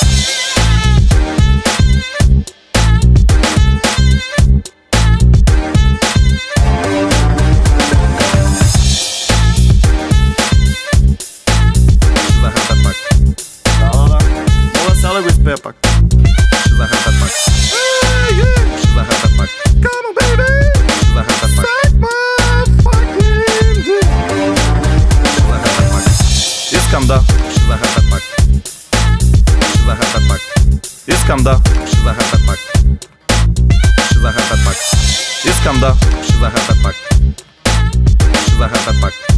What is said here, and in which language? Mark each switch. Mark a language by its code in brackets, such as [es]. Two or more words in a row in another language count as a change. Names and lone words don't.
[bg] Сега да го изпея пак. Ще захапя пак. Ще захапя пак. [en] Come on baby. [bg] Ще захапя пак. [en] Suck my fucking dick. [bg] Ще захапя пак. Искам да. Ще захапя пак. Ще захапя пак. Искам да. Ще захапя пак. Ще захапя пак. Искам да. Ще захапя пак. Ще захапя пак.